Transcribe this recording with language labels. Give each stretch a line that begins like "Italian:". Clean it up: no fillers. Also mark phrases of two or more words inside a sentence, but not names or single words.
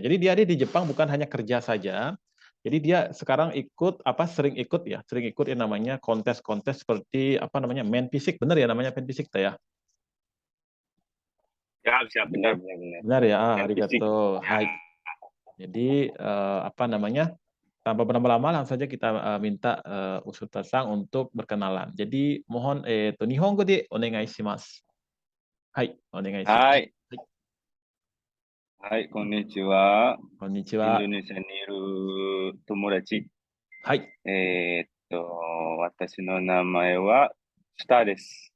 Indonesian: Jadi dia di Jepang bukan hanya kerja saja. Jadi dia sekarang sering ikut yang namanya kontes-kontes seperti main fisik. Benar ya namanya main fisik ya? ya siap benar benar benar. Benar ya, Dan fisik. arigato. Ya, Hai. Jadi tanpa berlama-lama langsung saja kita minta Usuta Sang untuk berkenalan. Jadi mohon
Japanese: 日本語でお願いします. はい、お願いします. はい。はい、こんにちは。こんにちインドは。ネシアにいる友達。はい。えーっと、私の名前はスターです。